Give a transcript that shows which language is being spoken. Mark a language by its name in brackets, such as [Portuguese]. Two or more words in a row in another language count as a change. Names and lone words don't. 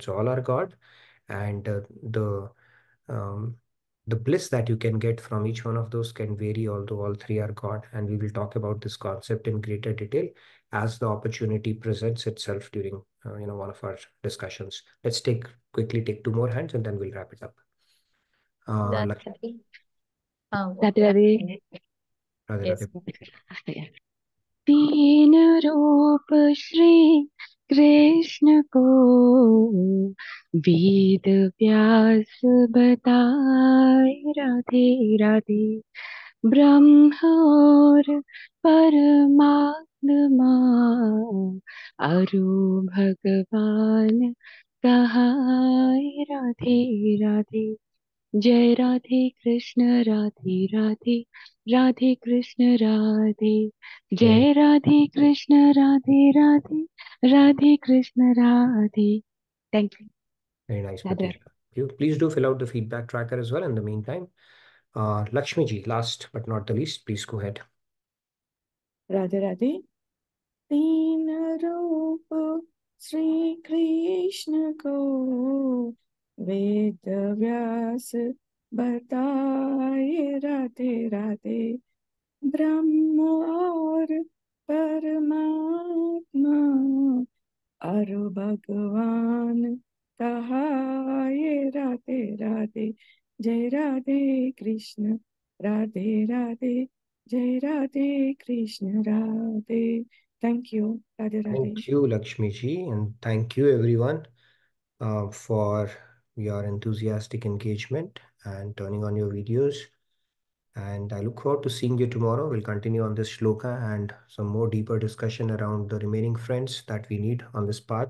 [English] So all are God, and um, the bliss that you can get from each one of those can vary, although all 3 are God. And we will talk about this concept in greater detail as the opportunity presents itself during one of our discussions. Let's quickly take 2 more hands and then we'll wrap it up. Lakshmi. Radhe Radhe. Radhe Yes. Radhe. [Hindi] तीन रूप श्री कृष्ण को वेद व्यास बताए राधे राधे। ब्रह्म और परमात्मा अरु भगवान कहाए राधे राधे। जय राधे कृष्ण राधे राधे, राधे कृष्ण राधे। जय राधे कृष्ण राधे राधे, राधे कृष्ण राधे। [English] Thank you. Very nice, Radhe Pratisha. Please do fill out the feedback tracker as well in the meantime. Lakshmi ji, last but not the least, please go ahead. [Hindi] राधे राधे। तीन रूप श्री कृष्ण को वेद व्यास बताए राधे राधे। ब्रह्म और परमात्मा अरु भगवान कहाए राधे राधे। जय राधे कृष्ण राधे राधे, जय राधे कृष्ण राधे। [English] Thank you, Radhe Radhe. Thank you, Lakshmi ji, and thank you everyone for your enthusiastic engagement and turning on your videos. And I look forward to seeing you tomorrow. We'll continue on this shloka and some more deeper discussion around the remaining friends that we need on this path.